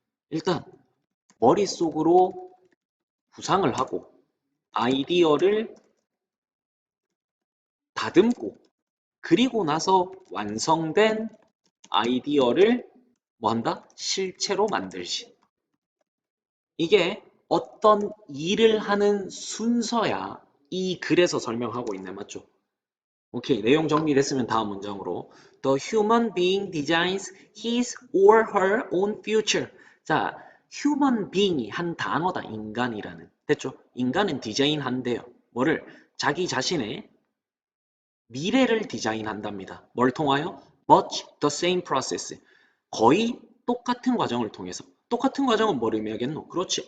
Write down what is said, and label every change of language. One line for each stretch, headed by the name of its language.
Korean: 일단 머릿속으로 구상을 하고 아이디어를 다듬고 그리고 나서 완성된 아이디어를 뭐 한다? 실체로 만들지. 이게 어떤 일을 하는 순서야. 이 글에서 설명하고 있네. 맞죠? 오케이. 내용 정리됐으면 다음 문장으로.
English: The human being designs his or her own future.
Korean: 자, human being이 한 단어다. 인간이라는. 됐죠? 인간은 디자인한대요. 뭐를? 자기 자신의 미래를 디자인한답니다. 뭘 통하여?
English: Much the same process.
Korean: 거의 똑같은 과정을 통해서. 똑같은 과정은 뭘 의미하겠노? 그렇지.